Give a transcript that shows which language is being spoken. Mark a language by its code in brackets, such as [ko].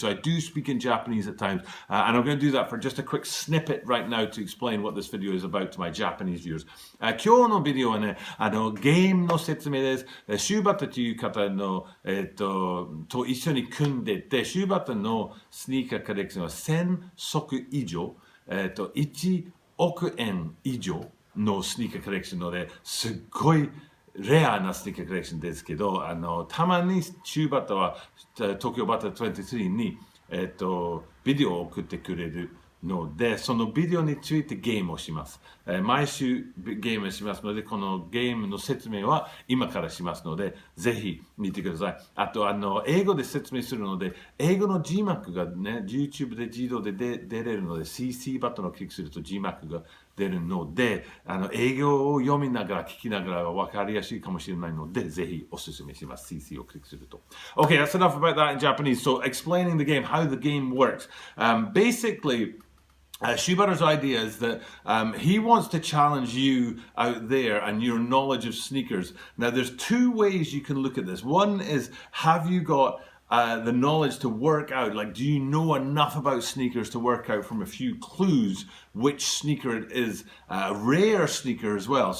[en] So I do speak in Japanese at times, and I'm going to do that for just a quick snippet right now to explain what this video is about to my Japanese viewers. [ja] 今日のビデオはね、ゲームの説明です。シューバッタという方の、と一緒に組んでて、シューバッタのスニーカーコレクションは1000足以上、1億円以上のスニーカーコレクションので、すっごいレアなスニーカーコレクションですけど、たまにシューバッタは東京バッタ23に、ビデオを送ってくれるので、そのビデオについてゲームをします。毎週ゲームをしますので、このゲームの説明は今からしますので、ぜひ見てください。あと、英語で説明するので、英語の Gmac がね、YouTube で自動で出れるので、CC バトンをクリックすると Gmac が出るので、営業を読みながら聞きながら分かりやすいかもしれないので、ぜひおすすめします。CC をクリックすると。 [en] Okay, that's enough about that in Japanese. So explaining the game, how the game works. Basically, Shibara's idea is that he wants to challenge you out there and your knowledge of sneakers. Now, there's two ways you can look at this. One is, have you got the knowledge to work out, like, do you know enough about sneakers to work out from a few clues which sneaker it is, a rare sneaker as well.